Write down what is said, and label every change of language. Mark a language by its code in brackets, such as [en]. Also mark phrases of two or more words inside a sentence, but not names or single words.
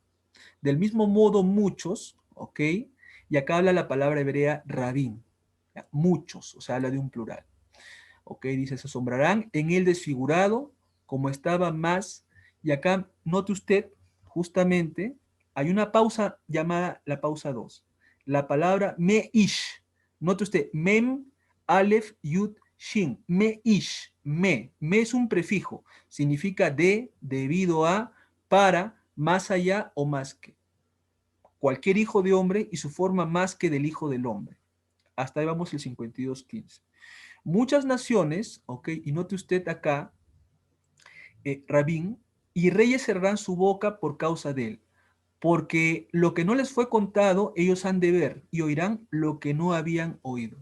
[es] Del mismo modo muchos, ¿ok? Y acá habla la palabra hebrea rabín, ¿ya? Muchos, o sea, habla de un plural. ¿Ok? Dice, se asombrarán en el desfigurado como estaba más. Y acá, note usted, justamente, hay una pausa llamada la pausa 2. La palabra me-ish. Note usted, mem, alef, yud, shin. Me-ish, me. Me es un prefijo. Significa de, debido a, para, más allá o más que. Cualquier hijo de hombre y su forma más que del hijo del hombre. Hasta ahí vamos el 52.15. Muchas naciones, ok, y note usted acá, Rabín, y reyes cerrarán su boca por causa de él, porque lo que no les fue contado, ellos han de ver y oirán lo que no habían oído.